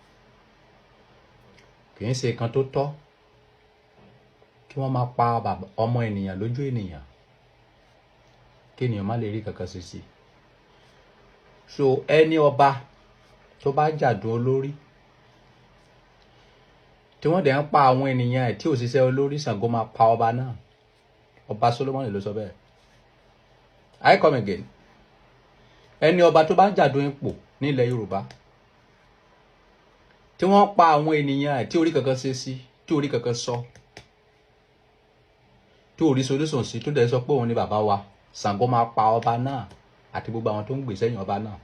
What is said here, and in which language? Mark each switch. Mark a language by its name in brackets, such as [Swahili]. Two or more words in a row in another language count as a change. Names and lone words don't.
[Yoruba] Kì í ṣe nǹkan tó tọ́ kí wọ́n máa pa ọmọ ènìyàn lójú ènìyàn, kí ènìyàn má lè rí kankan ṣe sí. So ẹni ọba tó bá jàdùn olórí tí wọ́n dẹ̀ ń pa àwọn ènìyàn ẹ̀ tí òṣìṣẹ́ olórí, Ṣàngó máa pa ọba náà. Ọba Solomoni ló sọ bẹ́ẹ̀. [English] I come again. [Yoruba] Ẹni ọba tó bá jàdùn ipò ní ilẹ̀ Yorùbá tí wọ́n pa àwọn ènìyàn ẹ̀ tí orí kankan ṣe sí, tí orí kankan sọ, tí orí solution sí, tó dẹ̀ sọ pé òun ni bàbá wa, Ṣàngó máa pa ọba náà àti gbogbo àwọn tó ń gbè sẹ́yìn ọba náà.